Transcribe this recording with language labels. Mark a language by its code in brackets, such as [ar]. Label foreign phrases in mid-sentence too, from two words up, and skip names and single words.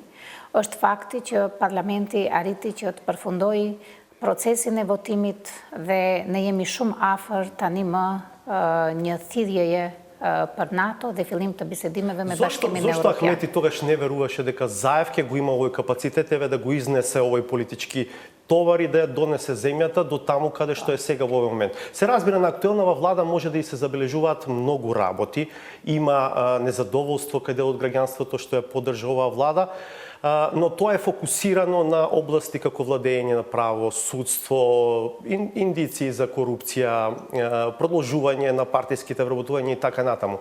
[sq] Është fakti që parlamenti arriti që të përfundoi procesin e votimit dhe ne jemi shumë afër tani më një thirrjeje për NATO dhe fillim të bisedimeve me Bashkimin [mk] Зошто [sq] Evropian. [mk] Ахмети тогаш не веруваше дека Заев ќе го има овој капацитет еве да го изнесе овој политички товар и да ја донесе земјата до таму каде што е сега во овој момент. Се разбира, на актуелнава влада може да и се забележуваат многу работи, има незадоволство каде од граѓанството што ја поддржа оваа влада, но тоа е фокусирано на области како владење на право, судство, индиции за корупција, продолжување на партиските вработувања и така натаму.